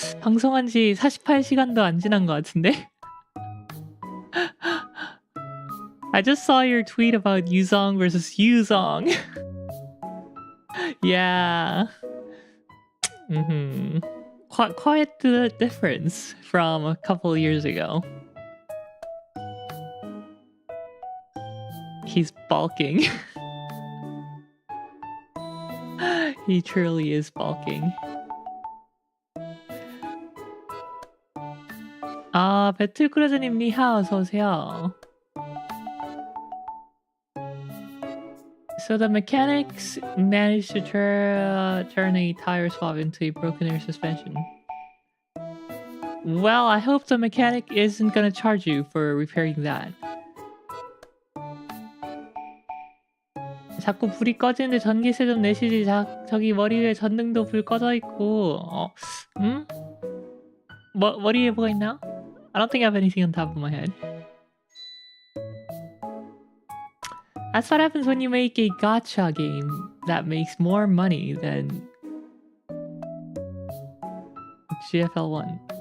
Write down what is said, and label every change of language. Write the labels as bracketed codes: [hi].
[ko] 방송한 지 48시간도 안 지난 것 같은데? [en] I just saw your tweet about Yuzong versus Yuzong. Yeah. Quite the difference from a couple years ago. He's bulking. He truly is bulking. [ko] 배틀크루즈님 니하오 어서오세요. [en] So the mechanics managed to turn a tire swap into a broken air suspension. Well, I hope the mechanic isn't gonna charge you for repairing that. [ko] 자꾸 불이 꺼지는데 전기세 좀 내시지. 저기 머리 위에 전등도 불 꺼져 있고. 머리 위에 뭐가 있나? [en] I don't think I have anything on top of my head. That's what happens when you make a gacha game that makes more money than GFL1.